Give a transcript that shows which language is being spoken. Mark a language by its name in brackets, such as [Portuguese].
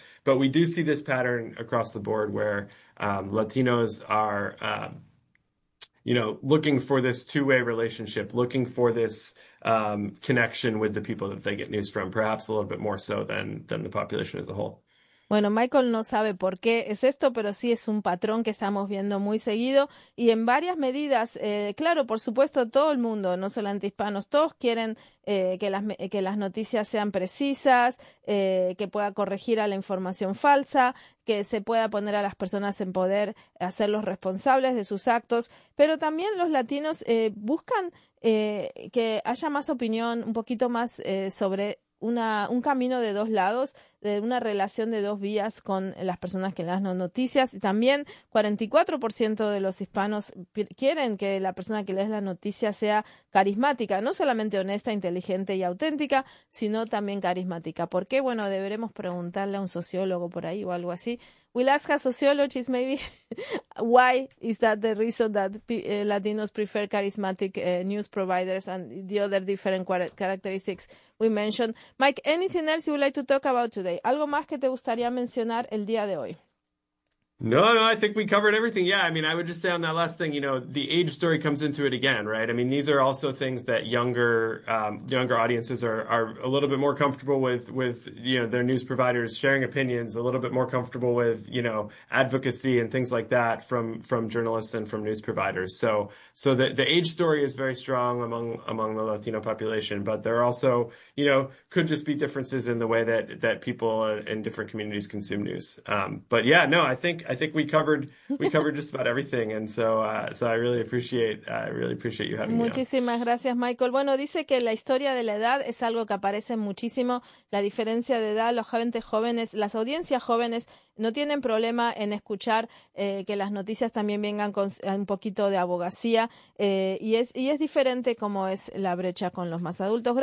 [English] But we do see this pattern across the board where Latinos are looking for this two-way relationship, looking for this connection with the people that they get news from, perhaps a little bit more so than the population as a whole. [Spanish] Bueno, Michael no sabe por qué es esto, pero sí es un patrón que estamos viendo muy seguido y en varias medidas, claro, por supuesto, todo el mundo, no solamente hispanos, todos quieren que las noticias sean precisas, que pueda corregir a la información falsa, que se pueda poner a las personas en poder hacerlos responsables de sus actos, pero también los latinos buscan que haya más opinión, un poquito más sobre un camino de dos lados, de una relación de dos vías con las personas que dan las noticias. Y también 44% de los hispanos quieren que la persona que lee las noticias sea carismática, no solamente honesta, inteligente y auténtica, sino también carismática. ¿Por qué? Bueno, deberemos preguntarle a un sociólogo por ahí o algo así. [English] We'll ask a sociologist maybe why is that the reason that Latinos prefer charismatic news providers and the other different characteristics we mentioned. Mike, anything else you would like to talk about today? [Spanish] ¿Algo más que te gustaría mencionar el día de hoy? [English] No, I think we covered everything. Yeah, I mean, I would just say on that last thing, the age story comes into it again, right? I mean, these are also things that younger audiences are a little bit more comfortable with their news providers sharing opinions, a little bit more comfortable with advocacy and things like that from journalists and from news providers. So the age story is very strong among the Latino population, but there are also, could just be differences in the way that people in different communities consume news. But yeah, no, I think we covered just about everything, and so I really appreciate you having me on. [Spanish] Muchísimas gracias, Michael. Bueno, dice que la historia de la edad es algo que aparece muchísimo, la diferencia de edad, los jóvenes jóvenes, las audiencias jóvenes no tienen problema en escuchar que las noticias también vengan con un poquito de abogacía y es diferente como es la brecha con los más adultos.